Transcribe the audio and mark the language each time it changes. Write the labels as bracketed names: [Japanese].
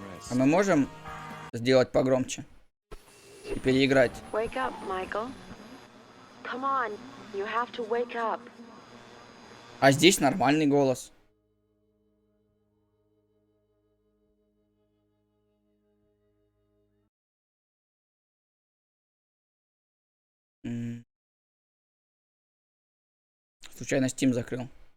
[Russian] А мы можем сделать погромче и переиграть? [English] Wake up, Michael. Come on, you have to wake up. [Russian] А здесь нормальный голос. Случайно Steam закрыл.